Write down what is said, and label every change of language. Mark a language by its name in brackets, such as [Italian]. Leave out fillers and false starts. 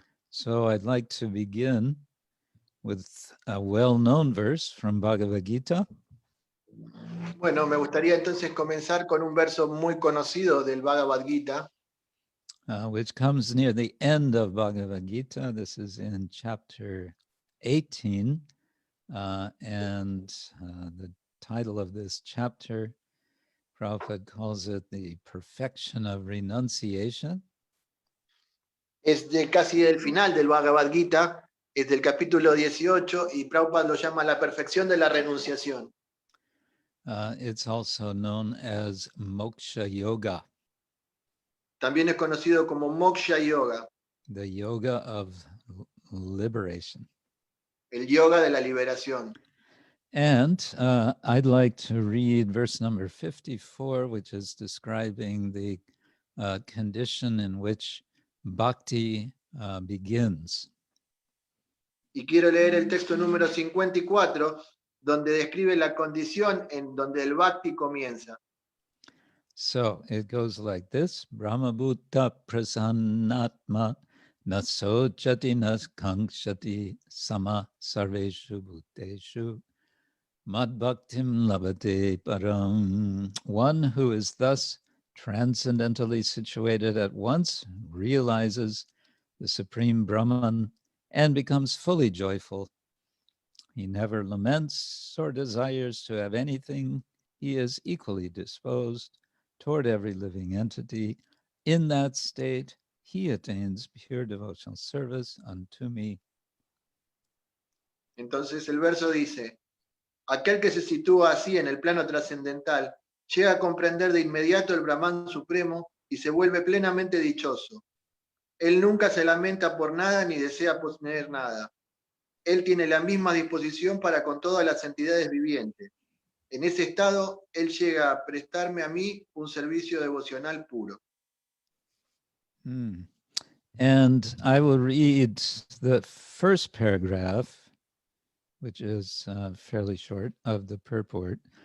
[English] So I'd like to begin with a well-known verse from Bhagavad Gita. [Spanish] Bueno, me gustaría entonces comenzar con un verso muy conocido del Bhagavad Gita, [English] Which comes near the end of Bhagavad Gita. This is in chapter 18, and the title of this chapter, Prabhupada calls it the perfection of renunciation. [Spanish] es de casi del final del Bhagavad Gita, es del capítulo 18 y Prabhupada lo llama la perfección de la renunciación. [English] It's also known as Moksha Yoga, [Spanish] También es conocido como Moksha Yoga, [English] the yoga of liberation. [Spanish] el yoga de la liberación. [English] And I'd like to read verse number 54, which is describing the condition in which bhakti begins. [Spanish] Y quiero leer el texto número 54, donde describe la condición en donde el bhakti comienza. [English] So it goes like this: [Sanskrit] brahma-bhūtaḥ prasannātmā na śocati na kāṅkṣati samaḥ sarveṣu bhūteṣu mad-bhaktiṁ labhate parām. [English] One who is thus transcendentally situated at once realizes the Supreme Brahman and becomes fully joyful. He never laments or desires to have anything. He is equally disposed toward every living entity. In that state, he attains pure devotional service unto me. [Spanish] Entonces el verso dice, aquel que se sitúa así en el plano trascendental, llega a comprender de inmediato el Brahman supremo y se vuelve plenamente dichoso. Él nunca se lamenta por nada ni desea poseer nada. Él tiene la misma disposición para con todas las entidades vivientes. En ese estado, él llega a prestarme a mí un servicio devocional puro. [English] And I will read the first paragraph, which is fairly short, of the purport.